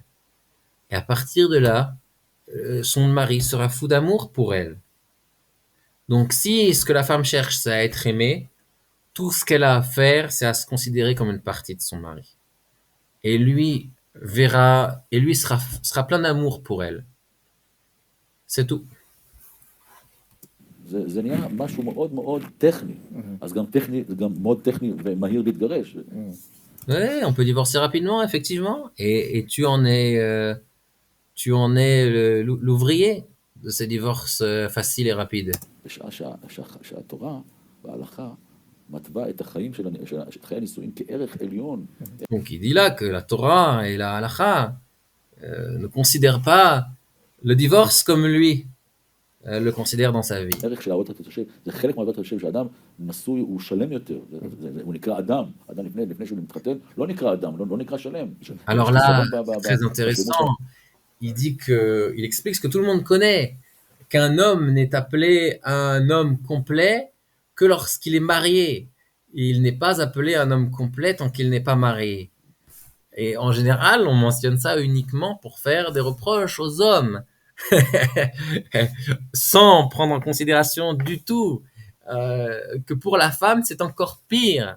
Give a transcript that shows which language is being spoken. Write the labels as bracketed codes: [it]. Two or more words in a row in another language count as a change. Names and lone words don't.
[fr] Et à partir de là, son mari sera fou d'amour pour elle. Donc si ce que la femme cherche, c'est à être aimée, tout ce qu'elle a à faire, c'est à se considérer comme une partie de son mari. Et lui sera plein d'amour pour elle. C'est tout. [he] זה נהיה משהו מאוד מאוד טכני. אז גם טכני, זה גם מאוד טכני ומהיר להתגרש. [fr] Ouais, on peut divorcer rapidement, effectivement. Et tu en es l'ouvrier de ces divorces faciles et rapides. [he] בשעה שהתורה וההלכה מתווה את החיים של חיי הנישואין כערך עליון. [fr] Donc il dit là que la Torah et la halakha ne considèrent pas le divorce comme lui le considère dans sa vie. [he] ערך של אהבת התושב, זה חלק מאהבת התושב, שאדם נשוי הוא שלם יותר, הוא נקרא אדם, אדם לפני שהוא מתחתן, לא נקרא אדם, לא נקרא שלם. [fr] Alors là, très intéressant, il explique ce que tout le monde connaît, qu'un homme n'est appelé un homme complet que lorsqu'il est marié. Il n'est pas appelé un homme complet tant qu'il n'est pas marié. Et en général, on mentionne ça uniquement pour faire des reproches aux hommes, sans prendre en considération du tout que pour la femme, c'est encore pire.